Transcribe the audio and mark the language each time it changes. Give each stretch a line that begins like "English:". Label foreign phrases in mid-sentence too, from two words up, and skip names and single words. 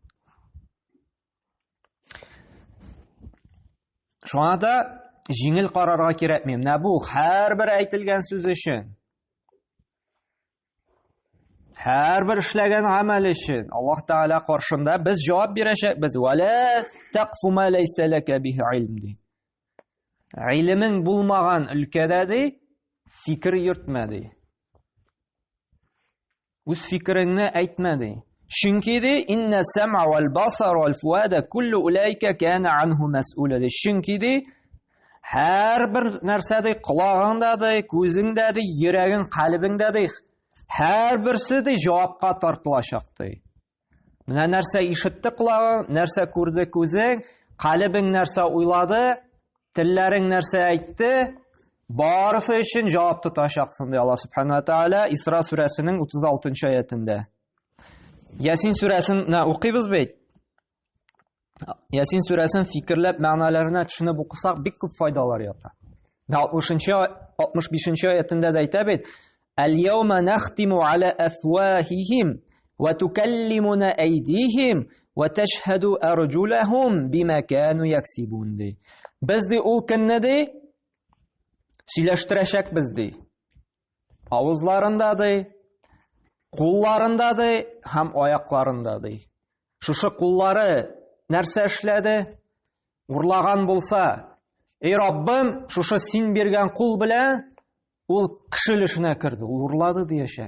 Tatar: Шуңа да җиңел карарга кирәкми. Менә бу һәрбер әйтелгән сүз өчен, һәрбер эшләгән гамәл өчен Аллаһ Тәгалә каршында без җавап бирәчәкбез.
Arabic: ولا تقف ما ليس لك به علم ди.
Tatar: Илмең булмаган өлкәдә ди, фикер йөртмә ди. Үз фикереңне әйтмә ди. Чөнки ди,
Arabic: إن السمع والبصر والفؤاد كل أولئك كان عنه مسؤولا ди.
Tatar: Чөнки ди, һәрбер нәрсә ди, колагыңда ди, күзеңдә ди, йөрәгең, калбыңда ди, һәрберсе ди җавапка тартылачак ди. Менә нәрсә ишетте колагың, нәрсә күрде күзең, калбың нәрсә уйлады, телләрең нәрсә әйтте, барысы өчен җавап тотачаксың ди Аллаһ Субханаһу ва Тааля Исра сүрәсенең 36-нчы аятында. Ясин сүрәсен укыйбыз бит. Ясин сүрәсен фикерләп, мәгънәләренә төшенеп укысак, бик күп файдалар ята. 65-нчы аятында да әйтә бит:
Arabic: "اليوم نختم على أفواههم وتكلمنا أيديهم وتشهد أرجلهم بما كانوا يكسبون." ди.
Tatar: Без ди ул көнне ди сөйләштерәчәкбез ди. Авызларында ди, кулларында ди һәм аякларында ди. Шушы куллары нәрсә эшләде? Урлаган булса, ey Раббым, шушы син биргән кул белән ул кешелешенә керде, ул урлады диячәк.